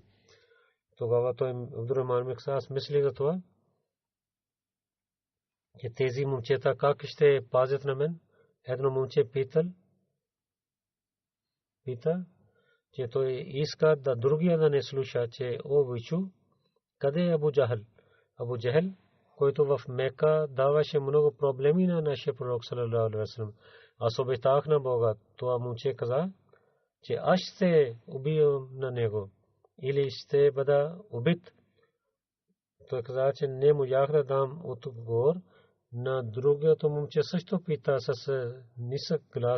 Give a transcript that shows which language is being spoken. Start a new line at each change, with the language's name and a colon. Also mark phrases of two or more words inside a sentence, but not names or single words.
Bulgarian: Тогава той Абдурахман бин Ауф, аз мислих за това, че тези момчета как ще пазят на мен. Едно момче пита, че той иска да другия да не слуша, че о войчу, къде е Абу Джахл? Абу Джахл, който в Мека даваше много проблеми на нашия пророк
Arabic: صلى الله عليه وسلم.
Bulgarian: Аз обещах на Бога. Това момче каза, че аз ще убия на него или ще бъда убит. Той каза, че не можах да дам отговор. На другото момче също пита с нисък глас.